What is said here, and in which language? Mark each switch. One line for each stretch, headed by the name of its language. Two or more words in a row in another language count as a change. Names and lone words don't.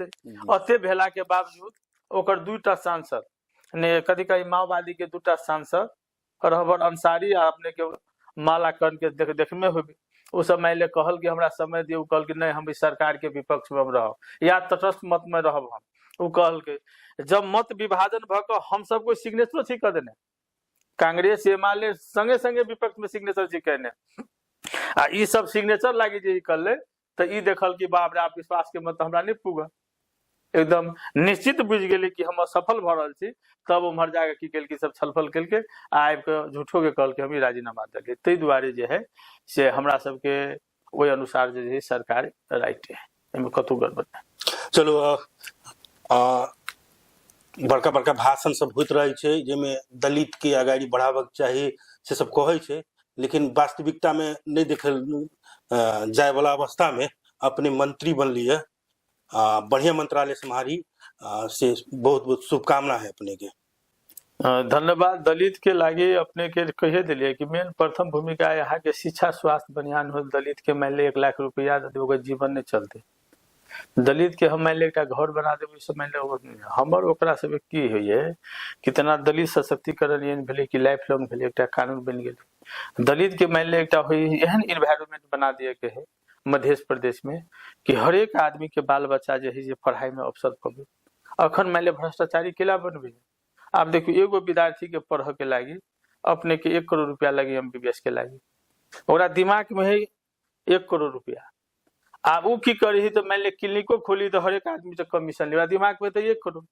Maithili: अते भेला के बावजूद ओकर 2टा सांसद ने कभी कभी माओवादी के 2टा सांसद रहबर अंसारी आ अपने के माला कर्ण के देख में हुए उस समय ले कहल कि हमरा समय दियो, कहल कि नहीं हम इस सरकार के विपक्ष में रहब या तटस्थ मत में रहब। हम वो कहल के जब मत विभाजन भक हम सबको सिग्नेचर ठीक कर देने, कांग्रेस एमाले संगे संगे विपक्ष में सिग्नेचर ठीक करने आ ई सब सिग्नेचर लागी जे कर ले तो ई देखल कि बाप रे आप विश्वास के मत हमरा नहीं पुगा, एकदम निश्चित बुझ गेली कि हम असफल भ रहल छी। तब उम्हर जाके की केल कि सब छलफल केल के आबि के झूठो के कहल के हम राजीनामा देलिए। तै दुआरे जे है से हमरा सबके ओहि अनुसार जे है सरकार राइट है, एमे कतौ गड़बड़ नहीं। चलो बड़का बड़का भाषण सब होइत रहे छै जेमे दलित के आगाड़ी बढ़ाबक चाही से सब कहै छै, लेकिन वास्तविकता में नहीं देखल जाय वाला अवस्था में अपने मंत्री बनलिए, बढ़िया मंत्रालय सम्हारी, से बहुत बहुत शुभकामना है अपने के। धन्यवाद। दलित के लागे अपने के कहे दिलिए कि मेन प्रथम भूमिका यहाँ के शिक्षा स्वास्थ्य बनियान हो। दलित के मान ले 1 लाख रुपया दे जीवन नहीं चलते, दलित के हम मान ले एक घर बना देवे से मान ले हमर ओकरा सब की होइए कितना दलित सशक्तिकरण एहन भेले कि
English: life long
Maithili: भेले, एक कानून बन गेल। दलित के मान ले एक एहन इन्वायरमेंट बना दिए के है मध्य प्रदेश में कि हर एक आदमी के बाल बच्चा जो है पढ़ाई में अवसर पावे। अखन मान ले भ्रष्टाचारी केला बनबे, आप देखियो एगो विद्यार्थी के पढ़ के लागी अपने के 1 करोड़ रुपया लगी MBBS के लागी, ओकरा दिमाग में है 1 करोड़ रुपया। आप वो की करी तो मान ले क्लिनिको खोली तो हर एक आदमी से कमीशन ले, दिमाग में तो 1 करोड़।